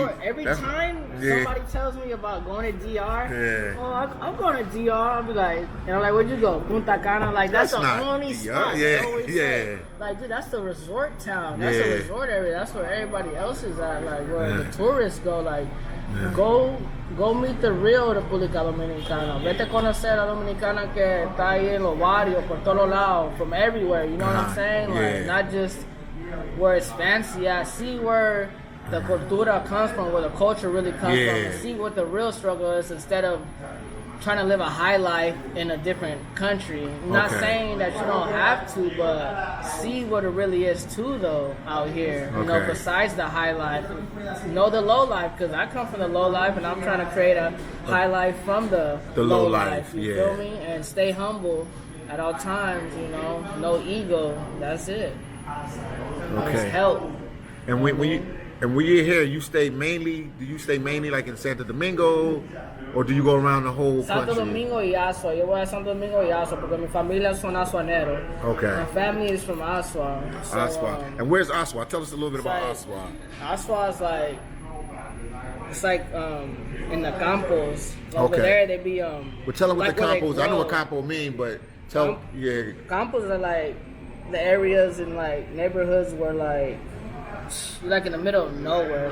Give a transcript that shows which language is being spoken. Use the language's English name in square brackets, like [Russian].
[English] Every time somebody tells me about going to DR, I'm going to DR. I'll be like, and I'm like, where'd you go? Punta Cana. Like that's the only spot. Say. Like, dude, that's the resort town. That's the resort area. That's where everybody else is at. Like where the tourists go. Like, go meet the real República Dominicana. [Spanish] Vete a conocer a Dominicana que está ahí en los barrios por todos lados, [English] from everywhere. You know what I'm saying? Like, not just where it's fancy at. See where the cultura comes from, where the culture really comes from, and see what the real struggle is, instead of trying to live a high life in a different country. I'm not saying that you don't have to, but see what it really is too, though, out here. You know, besides the high life, know the low life, because I come from the low life, and I'm trying to create a high life from the low life. You feel me? And stay humble at all times. You know, no ego. That's it. Okay. Help. And when you're here, do you stay mainly like in Santo Domingo, or do you go around the whole country? [Spanish] Santo Domingo y Asua. Yo voy a Santo Domingo y Asua porque mi familia son asuaneros. [English] Okay. My family is from Asua. So, Asua. And where's Asua? Tell us a little bit about Asua. Asua is like, it's like in the campos. Over there they be Well, tell them what the campos. I know what campo mean, but tell campos are like the areas in like neighborhoods where like you're like in the middle of nowhere.